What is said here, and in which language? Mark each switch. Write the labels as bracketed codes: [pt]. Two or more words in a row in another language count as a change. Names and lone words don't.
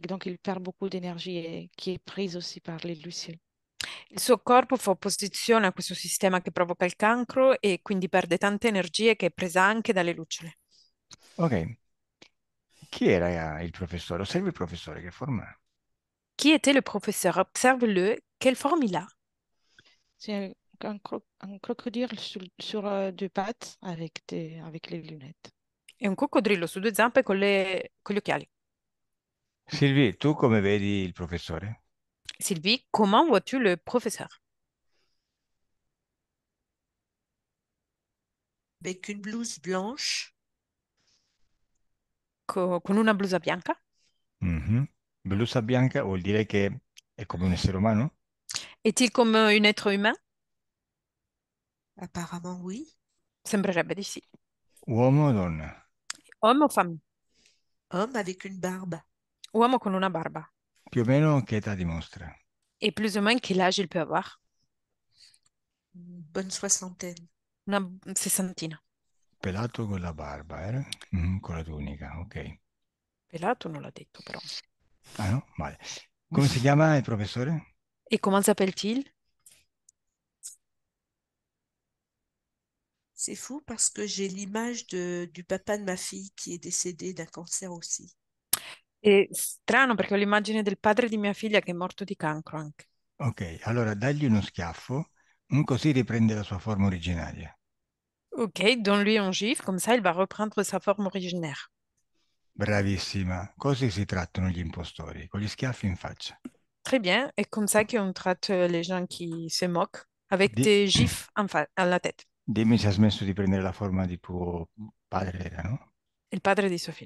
[fr] Donc, il perd beaucoup d'énergie et qui est prise aussi par les lucioles. [it] Il suo corpo fa opposizione a questo sistema che provoca il cancro e quindi perde tante energie che è presa anche dalle lucciole. Ok, Chi era il professore? Osservi il professore, che forma ha? [fr] Qui était le professeur? Observe-le. Quelle forme il a? C'est un crocodile sur deux pattes avec les lunettes. [it] È un coccodrillo su due zampe con gli occhiali. Silvi, tu come vedi il professore? [fr] Sylvie, comment vois-tu le professeur? Avec une blouse blanche, [it] Con una blusa bianca? Mhm. Blusa bianca vuol dire che è come un essere umano? [fr] Est-il comme un être humain? apparemment oui. [it] Sembrerebbe di sì. Uomo o donna? [fr] Homme o femme? Homme avec une barbe. [it] Uomo con una barba. Più o meno che età dimostra? [fr] Et plus ou moins quel âge il peut avoir? Une bonne soixantaine. [it] Una sessantina. Pelato con la barba, eh? Mhm, con la tunica, ok. Pelato non l'ha detto però. Ah no? Vale. Come si chiama il professore? [fr] Et comment s'appelle-t-il? C'est fou parce que j'ai l'image du papa de ma fille qui est décédé d'un cancer aussi. [it] È strano perché ho l'immagine del padre di mia figlia che è morto di cancro anche. Ok, allora dagli uno schiaffo, così riprende la sua forma originaria. [fr] Ok, donne-lui un gifle, comme ça il va reprendre sa forme originaire. [it] Bravissima. Così si trattano gli impostori, con gli schiaffi in faccia. [fr] Très bien, et comme ça qu'on traite les gens qui se moquent avec Di- des gifs à la tête. [it] Dimmi se ha smesso di prendere la forma di tuo padre, era, no? Il padre di sua figlia.